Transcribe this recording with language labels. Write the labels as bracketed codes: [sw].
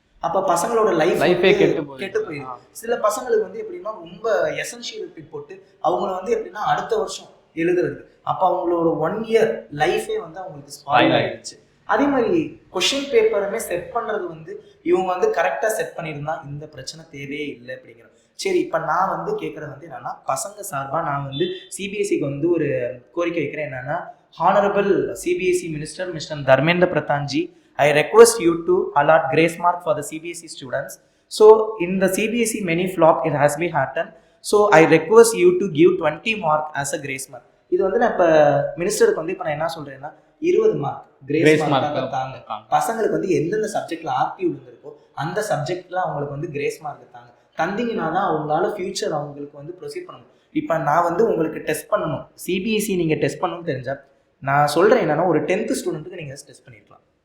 [ta] அப்ப பசங்களோட லைஃபே கெட்டு போயிடும். சில பசங்களுக்கு வந்து எப்படின்னா ரொம்ப எசென்ஷியல் போட்டு அவங்கள வந்து எப்படின்னா அடுத்த வருஷம் எழுதுறது, அப்ப அவங்களோட 1 year லைஃபே வந்து அவங்களுக்கு ஸ்பாயில் ஆயிடுச்சு. அதே மாதிரி கொஸ்டின் பேப்பருமே செட் பண்றது வந்து இவங்க வந்து கரெக்டா செட் பண்ணியிருந்தா இந்த பிரச்சனை தேவையே இல்லை அப்படிங்கிற. சரி, இப்ப நான் வந்து கேட்கறது வந்து என்னன்னா, பசங்க சார்பா நான் வந்து சிபிஎஸ்சிக்கு வந்து ஒரு கோரிக்கை வைக்கிறேன். என்னன்னா, [en] Honourable CBSE minister mister Dharmendra Pradhan ji, I request you to allot grace mark for the CBSE students. So in the CBSE many flop it has been happened. So I request you to give 20 mark as a grace mark. [ta] இது வந்து நான் இப்போ மினிஸ்டருக்கு வந்து இப்போ நான் என்ன சொல்றேன்னா 20 mark grace mark தாங்க. பசங்களுக்கு வந்து எந்தெந்த சப்ஜெக்ட்ல ஆர்டி விழுந்திருக்கோ அந்த சப்ஜெக்ட்ல அவங்களுக்கு வந்து கிரேஸ் மார்க் தாங்க. தந்தீங்கன்னா தான் அவங்களால ஃபியூச்சர் அவங்களுக்கு வந்து ப்ரொசீட் பண்ணணும். இப்போ நான் வந்து உங்களுக்கு டெஸ்ட் பண்ணணும், சிபிஎஸ்சி நீங்கள் டெஸ்ட் பண்ணணும்னு தெரிஞ்சா நான் சொல்கிறேன் என்னன்னா, ஒரு 10th ஸ்டூடெண்ட்டுக்கு நீங்கள் டெஸ்ட் பண்ணிருக்கலாம்.